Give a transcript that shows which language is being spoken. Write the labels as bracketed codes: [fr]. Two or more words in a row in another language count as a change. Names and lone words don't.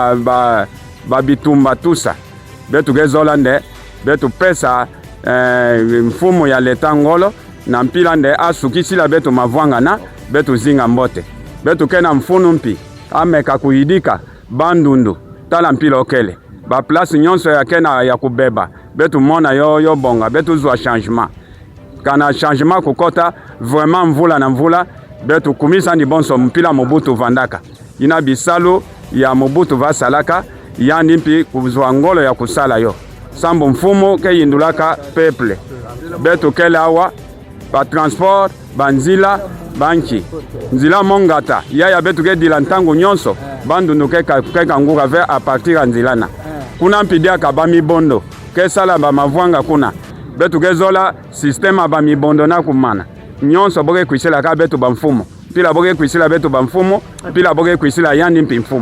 [kg] ba bitumba tusa betu ke zolande betu pesa mfumo ya leta ngolo na mpila nde asukisi la betu mavwanga na betu zinga mbote betu kena mfunu mpi ameka kuidika Bandundu tala mpila okele ba place nyonso ya kena ya kubeba betu mona yo bonga betu zwa changement kana changement kukota vraiment mvula na mvula betu kumisa ndi bonso mpila Mobutu vandaka ina bisalo ya Mobutu vasalaka yani mpi kuzwa ngolo ya kusala yo sambo mfumo ke yindulaka peuple betu kele awa ba transport banzila banki nzila mongata ya betu ke dila ntango nyonso Bandundu ke kanguka ve [fr] a partir [kg] ya nzilana kuna mpidia ka bamibondo ke sala ba mavwanga kuna betu ke zola système ba mibondo na kumana nyonso boke kwisela ka betu ba mfumo pila boke kwisela betu ba mfumo pila boke kwisela yandi mpi mfumo.